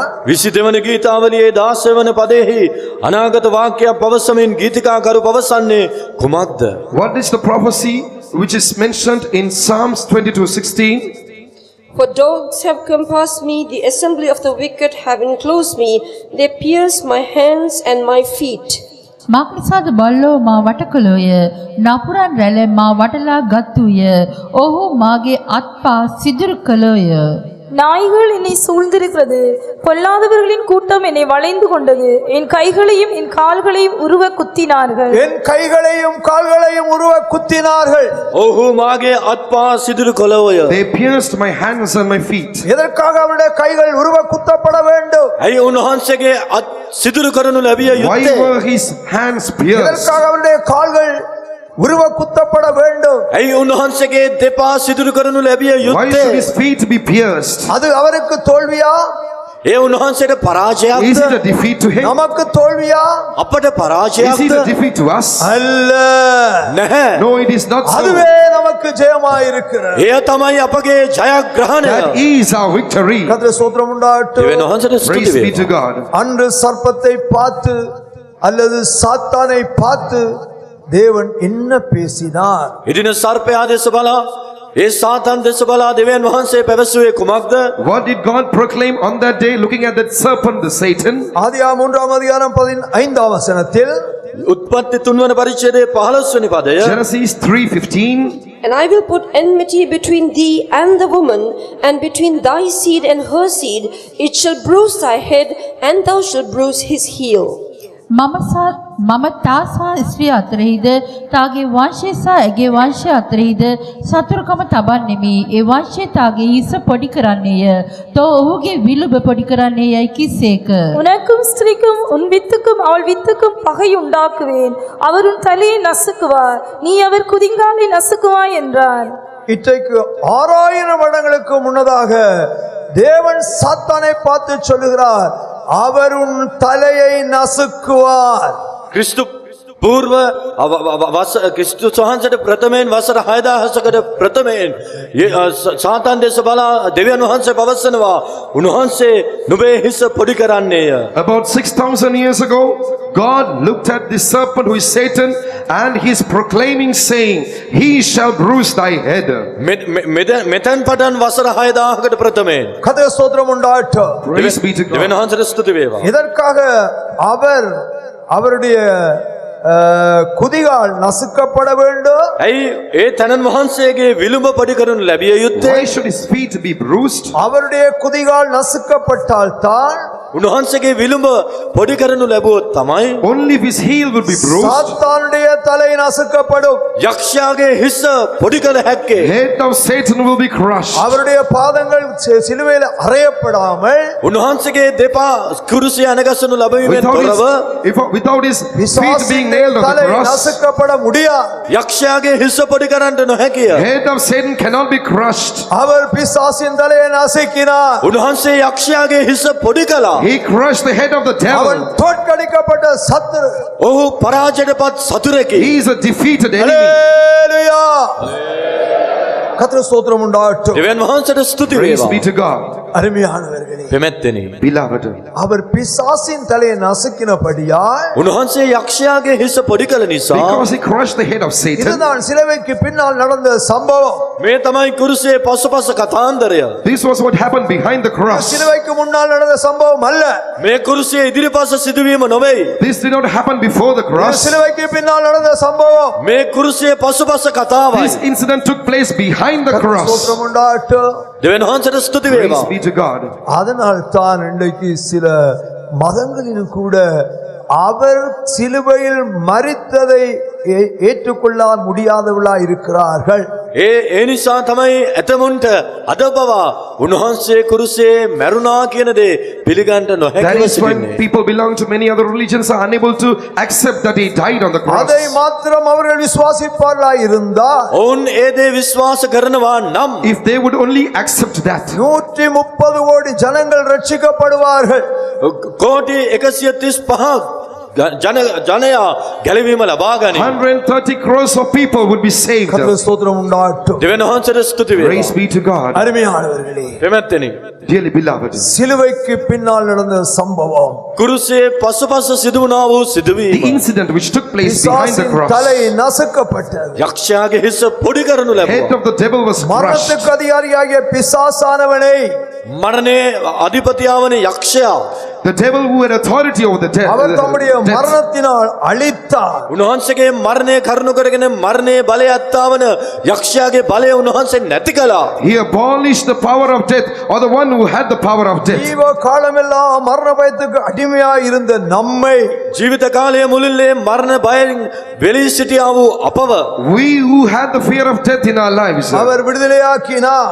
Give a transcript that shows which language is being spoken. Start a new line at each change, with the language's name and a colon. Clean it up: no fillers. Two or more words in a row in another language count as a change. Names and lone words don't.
Sinhala: 22 වන ගීතාවලියේ 16 වන පදයෙහි අනාගත වාක්‍යයක් පවසමින් ගීතිකාකරු පවසන්නේ කුමක්ද?
English: What is the prophecy which is mentioned in Psalms 22:16? For dogs have compassed me, the assembly of the wicked have enclosed me, they pierce my hands and my feet.
Sinhala: මාක්නිසාද බල්ලෝ මා වට කළෝය. නපුරන් රැළ මා වටලා ගත්තුය. ඔහු මාගේ අත්පා සිදුරු කළෝය.
Tamil: நாய்கள் என்னை சூழ்ந்திருக்கிறது. பொல்லாதவர்களின் கூட்டம் என்னை வளைந்து கொண்டது. என் கைகளையும் என் கால்களையும் உருவ குத்தினார்கள். என் கைகளையும் கால்களையும் உருவ குத்தினார்கள்.
Sinhala: ඔහු මාගේ අත්පා සිදුරු කළෝය.
English: They pierced my hands and my feet.
Tamil: எதற்காக அவருடைய கைகள் உருவ குத்தப்பட வேண்டும்?
Sinhala: ඇයි උන්වහන්සේගේ අත් සිදුරු කරනු ලැබිය
English: Why
Sinhala: යුත්තේ?
English: were his hands pierced?
Tamil: எதற்காக அவருடைய கால்கள் உருவ குத்தப்பட வேண்டும்?
Sinhala: ඇයි උන්වහන්සේගේ දෙපා සිදුරු කරනු ලැබිය
English: Why should
Sinhala: යුත්තේ?
English: his feet be pierced?
Tamil: அது அவருக்கு தோல்வியா?
Sinhala: ඒ උන්වහන්සේට
English: Is it
Sinhala: පරාජයක්ද?
English: a defeat to him?
Tamil: நமக்கு தோல்வியா?
Sinhala: අපට
English: Is it a
Sinhala: පරාජයක්ද?
English: defeat to us?
Tamil: அல்ல,
Sinhala: නැහැ.
English: No, it is not so.
Tamil: அதுவே நமக்கு ஜெயமாயிருக்கிறது.
Sinhala: එය තමයි අපගේ ජයග්‍රහණය.
English: That is our victory.
Tamil: கர்த்தர் ஸ்தோத்திரம் உண்டாகட்டும்.
Sinhala: දෙවියන් වහන්සේට ස්තුති
English: Praise be to
Sinhala: වේවා.
English: God.
Tamil: அன்று சர்ப்பத்தை பார்த்து அல்லது சாத்தானை பார்த்து தேவன் என்ன பேசினார்?
Sinhala: ඉදින සර්පයා දෙස බලා ඒ සාතන් දෙස බලා දෙවියන් වහන්සේ පැවසුවේ කුමක්ද?
English: What did God proclaim on that day looking at that serpent, the Satan?
Tamil: ஆதியாகமம் 3ஆம் அதிகாரம் 15ஆம் வசனத்தில்
Sinhala: උත්පත්ති 3 වන පරිච්ඡේදයේ 15 වෙනි පදය
English: Genesis 3:15. And I will put enmity between thee and the woman, and between thy seed and her seed. It shall bruise thy head, and thou shalt bruise his heel.
Sinhala: මම තා සහ ස්ත්‍රිය අතරෙහිද තාගේ වංශය සහ ඇගේ වංශය අතරෙහිද සතුරුකම තබන්නෙමි. ඒ වංශය තාගේ හිස පොඩි කරන්නේය. තෝ ඔහුගේ විලුඹ පොඩි කරන්නේ යයි කිසේක.
Tamil: உனக்கும் ஸ்திரீக்கும் உன் வித்துக்கும் அவள் வித்துக்கும் பகை உண்டாக்குவேன். அவர் உன் தலையை நசுக்குவார், நீ அவர் குதிங்காலை நசுக்குவாய் என்றார். இன்றைக்கு 6000 வருடங்களுக்கு முன்னதாக தேவன் சாத்தானை பார்த்து சொல்லுகிறார், அவர் உன் தலையை நசுக்குவார்.
Sinhala: ක්‍රිස්තු పూర్ව ක්‍රිස්තුස් වහන්සේට ප්‍රථමයෙන් වසර 6000කට ප්‍රථමයෙන් සාතන් දෙස බලා දෙවියන් වහන්සේ පවසනවා උන්වහන්සේ නුඹේ හිස පොඩි කරන්නේය.
English: About 6,000 years ago, God looked at the serpent who is Satan and he is proclaiming saying, he shall bruise thy head.
Sinhala: මෙතෙන් පටන් වසර 6000කට ප්‍රථමයෙන්
Tamil: கர்த்தருக்கு ஸ்தோத்திரம் உண்டாகட்டும்.
English: Praise be to
Sinhala: දෙවියන්
English: God.
Sinhala: වහන්සේට ස්තුති වේවා.
Tamil: இதற்காக அவருடைய குதிகால் நசுக்கப்பட வேண்டும்.
Sinhala: ඇයි ඒ තනන් වහන්සේගේ විලුඹ පොඩි කරනු ලැබිය යුත්තේ?
English: Why should his feet be bruised?
Tamil: அவருடைய குதிகால் நசுக்கப்பட்டால் தான்
Sinhala: උන්වහන්සේගේ විලුඹ පොඩි කරනු ලැබුවොත් තමයි
English: Only if his heel will be bruised,
Tamil: சாத்தானுடைய தலை நசுக்கப்படும்.
Sinhala: යක්ෂයාගේ හිස පොඩි කළ හැක්කේ.
English: head of Satan will be crushed.
Tamil: அவருடைய பாதங்கள் சிலுவையில் அறையப்படாமல்
Sinhala: උන්වහන්සේගේ දෙපා කුරුසිය අනගසනු ලැබීමෙන් තොරව
English: Without his feet being
Tamil: பிசாசின்
English: nailed on the
Tamil: தலை
English: cross,
Tamil: நசுக்கப்பட முடியாது.
Sinhala: යක්ෂයාගේ හිස පොඩි කරන්නට නොහැකිය.
English: head of Satan cannot be crushed.
Tamil: அவர் பிசாசின் தலையை நசுக்கினார்.
Sinhala: උන්වහන්සේ යක්ෂයාගේ හිස පොඩි කළා.
English: He crushed the head of the
Tamil: அவன்
English: devil.
Tamil: தோற்கடிக்கப்பட்ட சத்துரு.
Sinhala: ඔහු පරාජයටපත් සතුරෙකි.
English: He is a defeated enemy.
Tamil: ஹல்லேலூயா. கர்த்தருக்கு ஸ்தோத்திரம் உண்டாகட்டும்.
Sinhala: දෙවියන් වහන්සේට ස්තුති
English: Praise
Sinhala: වේවා.
English: be to God.
Tamil: அருமையானவர்களே,
Sinhala: පෙමැත්තෙනි.
English: Beloved,
Tamil: அவர் பிசாசின் தலையை நசுக்கினபடியால்
Sinhala: උන්වහන්සේ යක්ෂයාගේ හිස පොඩි කළ නිසා
English: because he crushed the head of Satan,
Tamil: இதுதான் சிலுவைக்கு பின்னால் நடந்த சம்பவம்.
Sinhala: මේ තමයි කුරුසියේ පසුපස කතාන්දරය.
English: this was what happened behind the cross.
Tamil: சிலுவைக்கு முன்னால் நடந்த சம்பவம் அல்ல.
Sinhala: මේ කුරුසියේ ඉදිරිපස සිදුවීම නොවේයි.
English: This did not happen before the
Tamil: இது
English: cross.
Tamil: சிலுவைக்கு பின்னால் நடந்த சம்பவம்.
Sinhala: මේ කුරුසියේ පසුපස කතාවයි.
English: This incident took place behind the cross.
Tamil: ஸ்தோத்திரம் உண்டாகட்டும்.
Sinhala: දෙවියන් වහන්සේට ස්තුති
English: Praise
Sinhala: වේවා.
English: be to God.
Tamil: அதனால் தான் இன்றைக்கு சில மதங்களிலும் கூட அவர் சிலுவையில் மரித்ததை ஏற்றுக்கொள்ள முடியாதவர்களா இருக்கிறார்கள்.
Sinhala: ඒ නිසා තමයි ඇතමුන්ට අද පවා උන්වහන්සේ කුරුසියේ මැරුණා කියන දේ පිළිගන්න
English: That
Sinhala: නොහැකිව
English: is when
Sinhala: සිටින්නේ.
English: people belong to many other religions are unable to accept that he died on the cross.
Tamil: அதை மாத்திரம் அவர்கள் விசுவாசிப்பார்களா இருந்தால்
Sinhala: ඔවුන් ඒ දේ විශ්වාස කරනවා නම්
English: If they would only accept that,
Tamil: 130 கோடி ஜனங்கள் ரட்சிக்கப்படுவார்கள்.
Sinhala: කෝටි 135 ජනයා ගැලවීම ලබා ගනී.
English: 130 crores of people would be saved.
Tamil: கர்த்தருக்கு ஸ்தோத்திரம் உண்டாகட்டும்.
Sinhala: දෙවියන් වහන්සේට ස්තුති
English: Praise
Sinhala: වේවා.
English: be to God.
Tamil: அருமையானவர்களே,
Sinhala: පෙමැත්තෙනි.
English: Dearly beloved,
Tamil: சிலுவைக்கு பின்னால் நடந்த சம்பவம்
Sinhala: කුරුසියේ පසුපස සිදු වුණා වූ
English: the
Sinhala: සිදුවීම
English: incident which took place behind the
Tamil: பிசாசின்
English: cross,
Tamil: தலை நசுக்கப்பட்டது.
Sinhala: යක්ෂයාගේ හිස පොඩි කරනු
English: head
Sinhala: ලැබුවා.
English: of the devil was crushed.
Tamil: மரணத்துக்கு அதிகாரியாகிய பிசாசானவனை
Sinhala: මරණයේ අධිපතියාවන යක්ෂයා
English: The devil who had authority over the
Tamil: அவர் தம்முடைய
English: death,
Tamil: மரணத்தினால் அழித்தார்.
Sinhala: උන්වහන්සේගේ මරණය කරුණු කරගෙන මරණයේ බලයත්තා වන යක්ෂයාගේ බලය උන්වහන්සේ නැති කළා.
English: he abolished the power of death, or the one who had the power of death.
Tamil: ஜீவ காலமெல்லாம் மரண பயத்துக்கு அடிமையா இருந்த நம்மை
Sinhala: ජීවිත කාලය මුළුල්ලේ මරණ බයෙන් වෙලී සිටියා වූ අපව
English: We who had the fear of death in our lives,
Tamil: அவர் விடுதலையாக்கினார்.